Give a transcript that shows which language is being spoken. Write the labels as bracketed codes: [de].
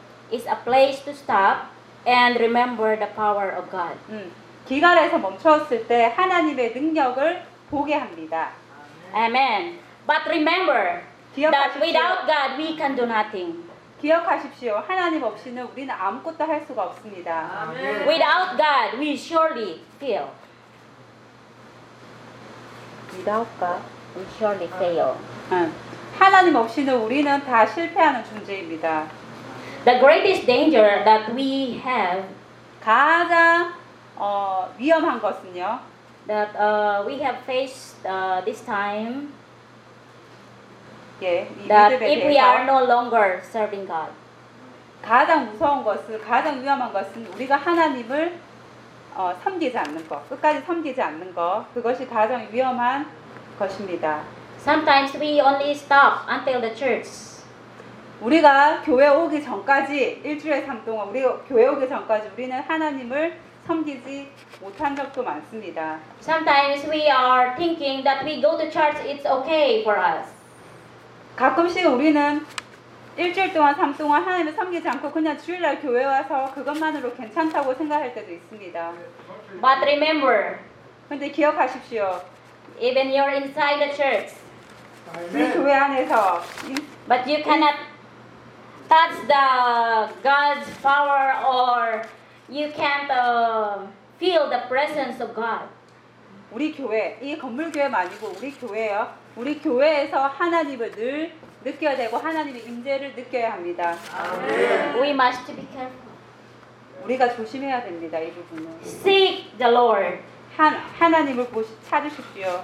[en] It's a place to stop and remember the power of God. [ko] 기갈에서 멈췄을 때 하나님의 능력을 보게 합니다. [en] Amen. But remember [ko] 기억하십시오. [en] that without God we can do nothing. [ko] 기억하십시오. 하나님 없이는 우리는 아무것도 할 수가 없습니다. [en] Amen. Without God we surely fail. Without God we surely fail. [ko] 하나님 없이는 우리는 다 실패하는 존재입니다. [en] The greatest danger that we have [ko] 가장 위험한 것은요. [en] That we have faced this time. [ko] 예, [en] that if we are no longer serving God. [ko] 가장 무서운 것은 가장 위험한 것은 우리가 하나님을 섬기지 않는 것, 끝까지 섬기지 않는 것, 그것이 가장 위험한 것입니다. [en] Sometimes we only stop until the church. [ko] 우리가 교회 오기 전까지 일주일에 삼 동안 우리 교회 오기 전까지 우리는 하나님을 섬기지 못한 적도 많습니다. [en] Sometimes we are thinking that we go to church, it's okay for us. [ko] 가끔씩 우리는 일주일 동안 삼 동안 하나님을 섬기지 않고 그냥 주일날 교회 와서 그것만으로 괜찮다고 생각할 때도 있습니다. [en] But remember. [ko] 근데 기억하십시오. [en] Even you're inside the church. [ko] 우리 교회 안에서 [en] But you cannot touch the God's power or you can't feel the presence of God. [ko] 우리 교회, 이 건물 교회만 아니고 우리 교회요. 우리 교회에서 하나님을 늘 느껴야 되고 하나님의 임재를 느껴야 합니다. [en] We must be careful. [ko] 우리가 조심해야 됩니다, 이 부분은. [en] Seek the Lord. [ko] 하나님을 찾으십시오.